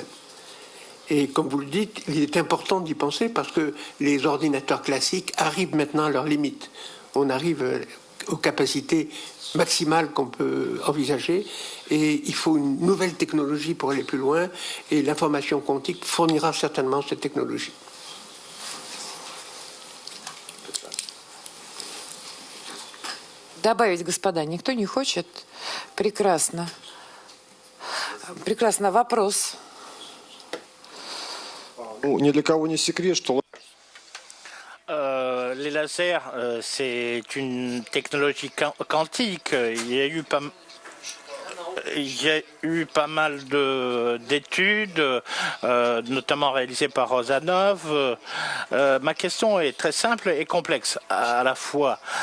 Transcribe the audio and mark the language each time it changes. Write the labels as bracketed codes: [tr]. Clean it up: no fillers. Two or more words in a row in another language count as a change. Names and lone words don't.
[fr] Et comme vous le dites, il est important d'y penser parce que les ordinateurs classiques arrivent maintenant à leurs limites. On arrive aux capacités maximales qu'on peut envisager et il faut une nouvelle technologie pour aller plus loin et l'information quantique fournira certainement cette technologie. [ru] Добавить, господа, никто не хочет? Прекрасно. Прекрасно. Вопрос. Ни для кого не секрет, что [fr] les lasers, c'est une technologie quantique. Il y a eu pas mal d'études, notamment réalisées par Rosanov. Ma question est très simple et complexe à la fois.